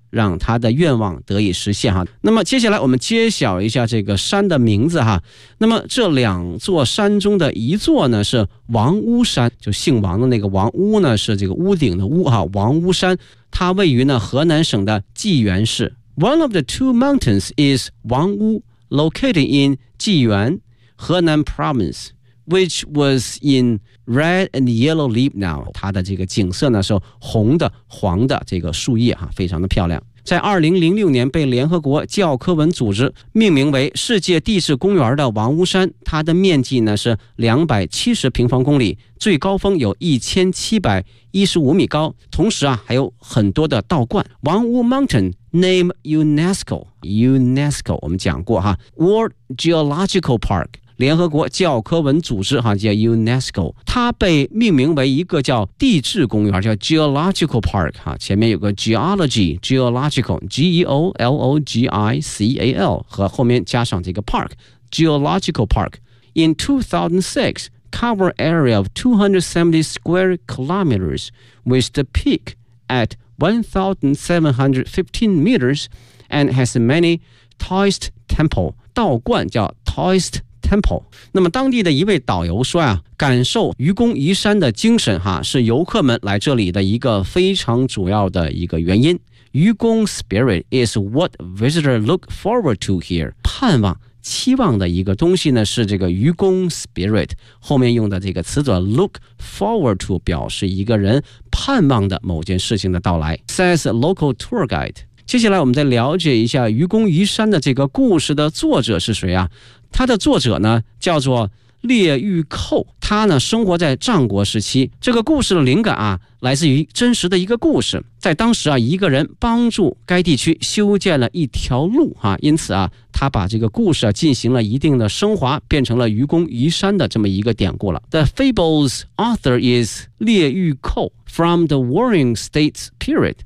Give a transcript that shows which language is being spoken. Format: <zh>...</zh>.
<zh>让他的愿望得以实现哈。那么接下来我们揭晓一下这个山的名字哈。那么这两座山中的一座呢是王屋山，就姓王的那个王，屋呢是这个屋顶的屋哈，王屋山，它位于呢河南省的济源市。</zh> <en>One of the two mountains is 王屋， located in 济源 Henan Province, which was in red and yellow leaf now.</en> <zh>它的这个景色呢是红的黄的这个树叶哈，非常的漂亮。在2006年被联合国教科文组织命名为世界地质公园的王屋山，它的面积呢是270平方公里，最高峰有1715米高，同时啊还有很多的道观。王屋</zh> <en>Mountain name UNESCO</en> <zh>我们讲过哈，</zh> <en>World Geological Park，</en> <zh>联合国教科文组织哈，叫 UNESCO， 它被命名为一个叫地质公园，叫 Geological Park 哈，前面有个 Geology， Geological， G-E-O-L-O-G-I-C-A-L 和后面加上这个 Park， Geological Park。</zh> <en>In 2006, cover area of 270 square kilometers with the peak at 1715 meters and has many Taoist temple，</en> <zh>道观叫</zh> <en>Taoist Temple。</en> <zh>那么当地的一位导游说啊，感受愚公移山的精神哈，是游客们来这里的一个非常主要的一个原因。愚公</zh> <en>spirit is what visitors look forward to here，</en> <zh>盼望期望的一个东西呢是这个愚公 spirit， 后面用的这个词组</zh> <en>look forward to</en> <zh>表示一个人盼望的某件事情的到来，</zh> <en>says local tour guide。</en> <zh>接下来我们再了解一下愚公移山的这个故事的作者是谁啊，他的作者呢叫做列玉寇，他呢生活在战国时期。这个故事的灵感啊来自于真实的一个故事，在当时啊一个人帮助该地区修建了一条路啊，因此啊他把这个故事啊进行了一定的升华，变成了愚公移山的这么一个典故了。</zh> <en>The fable's author is 列玉寇 from the Warring States period。</en>